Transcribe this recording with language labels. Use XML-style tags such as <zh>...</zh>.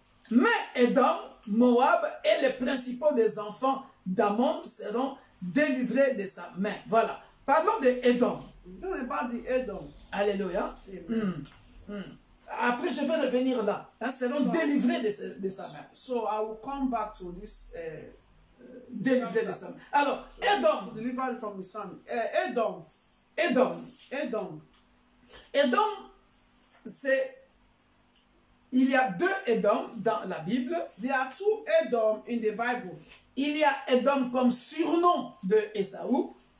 <fr>Mais Édom, Moab et les principaux des enfants d'Ammon seront délivrés de sa main. Voilà. Parlons de Édom.</fr> <en>talking about the Edom.</en> <fr>Alléluia. Après, je vais revenir là. Hein, seront délivrés de sa main.</fr> <en>So I will come back to this.</en> <fr>Délivrés de sa main. Alors, Édom.</fr> <en>Delivered from his son. Edom.</en> <fr>Édom, c'est... Il y a deux Édom dans la Bible.</fr> <en>There are two Edom in the Bible.</en> <fr>Il y a Édom comme surnom de Ésaü.</fr>